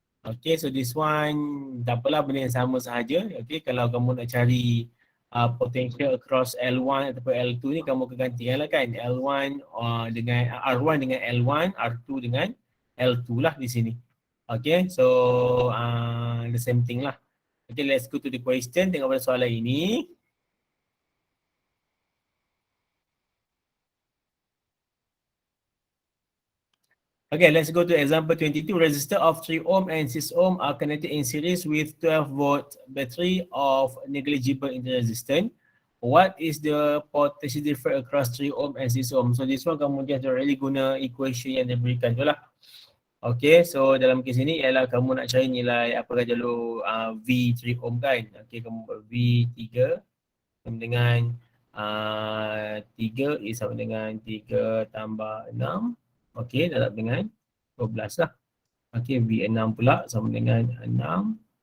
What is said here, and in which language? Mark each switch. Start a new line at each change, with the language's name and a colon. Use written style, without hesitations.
English: Okay, so this one
Malay: tak apalah, benda yang sama sahaja. Okay, kalau kamu nak cari potential across L1 ataupun L2 ni, kamu akan gantikan lah kan. L1 dengan R1 dengan L1, R2 dengan L2 lah di sini.
English: Okay, so the same thing lah. Okay, let's go to the question.
Malay: Tengok pada soalan ini.
English: Okay, let's go to example 22. Resistor of 3 ohm and 6 ohm are connected in series with 12 volt battery of negligible resistance. What is the potential difference across 3 ohm and 6 ohm? So this one
Malay: kamu just really guna equation yang diberikan tu lah. Okay, so dalam kes ini ialah kamu nak cari nilai apakah jalur V 3 ohm kan. Okay, kamu buat V3 sama dengan 3 is sama dengan 3 tambah 6. Okay, darab dengan 12 lah. Okay, V6 pula sama dengan 6.